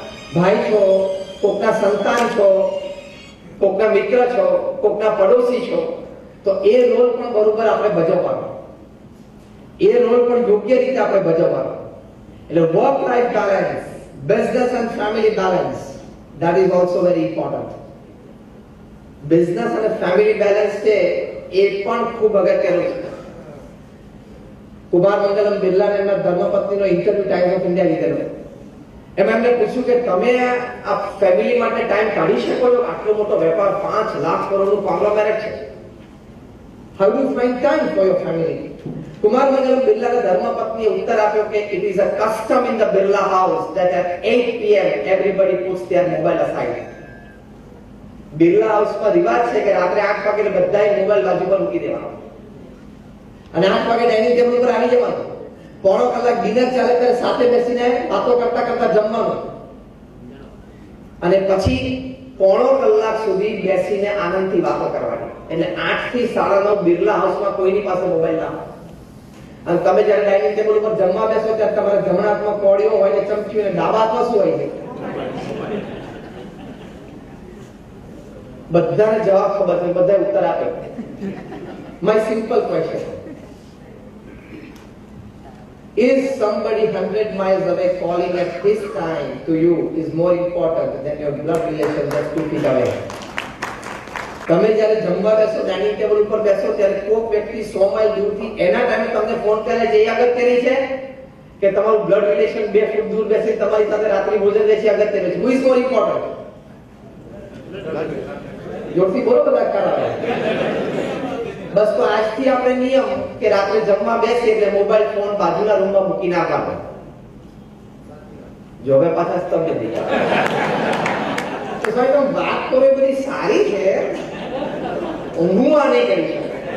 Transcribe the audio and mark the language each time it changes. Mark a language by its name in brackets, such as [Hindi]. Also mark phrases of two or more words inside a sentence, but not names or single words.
[Gujarati] ભાઈ છો, કોકના સંતાન છો, કોકના મિત્ર છો, કોકના પડોશી છો, તો એ રોલ પણ બરોબર આપણે ભજવવાનો, એ રોલ પણ યોગ્ય રીતે આપણે ભજવવાનો. [English] એટલે work life balance, business and family balance, that is also very important. [Gujarati] બિઝનેસ અને [English] family balance [Gujarati] છે એ પણ ખૂબ અગત્યનું છે. કુમાર મંગલમ બિરલાને એમના ધર્મપત્નીનો ઇન્ટરવ્યુ ટાઈમ્સ ઓફ ઇન્ડિયા લીધેલો. એમાં એમને પૂછ્યું કે તમે આ ફેમિલી માટે ટાઈમ કાઢી શકો છો? આટલો મોટો વેપાર, 5 લાખ કરોડનું કોંગ્લોમેરેટ છે. [English] How do you find time for your family? [Gujarati] કુમાર મંગલમ બિરલાના ધર્મપત્નીએ ઉત્તર આપ્યો કે [English] it is a custom in the Birla house that at 8 p.m. everybody puts their mobile aside. [Gujarati] બિરલા હાઉસમાં રિવાજ છે કે રાત્રે 8 વાગે બધાએ મોબાઈલ બાજુ પર મૂકી દેવાનો અને 8 વાગે [English] dining table [Gujarati] ઉપર આવી જવાનું. પોણો કલાક ડિનર ચાલે ત્યારે સાથે બેસીને વાતો કરતા કરતા જમવાનું અને પછી પોણો કલાક સુધી બેસીને આનંદથી વાતો કરવાની. એટલે 8 થી 9:30 બિરલા હાઉસમાં કોઈની પાસે મોબાઈલ ના હોય. અને તમે જ્યારે [English] dining table [Gujarati] ઉપર જમવા બેસો ત્યારે તમારા જમણા હાથમાં કોળીઓ હોય ને ચમચી અને ડાબા હાથમાં શું હોય છે? બધાને જવાબ ખબર છે, બધા ઉત્તર આપે. [English] my simple question, is somebody 100 miles away calling at this time to you is more important than your blood relation just 2 feet away? [Gujarati] તમે જ્યારે જમવા બેસો, [English] dining table [Gujarati] ઉપર બેસો ત્યારે કોઈક વ્યક્તિ 100 માઇલ દૂરથી એના ટાઈમે તમને ફોન કરે છે, એ અગત્યની છે કે તમારું [English] blood relation [Gujarati] 2 ફૂટ દૂર બેસી તમારી સાથે રાત્રિ ભોજન છે અગત્યનું છે? [English] Who is more important? [Gujarati] જોરથી બોલો બધા કાળા. બસ તો આજથી આપણે નિયમ કે રાત્રે જમવા બેસીએ એટલે [English] mobile phone [Gujarati] બાજુના રૂમમાં મૂકી નાખવાનો. જો હવે પાછા સ્તબ્ધ થઈ ગયા. તો સાહેબ વાત તો એ બધી સારી છે, હું આ નહીં કરી શકું.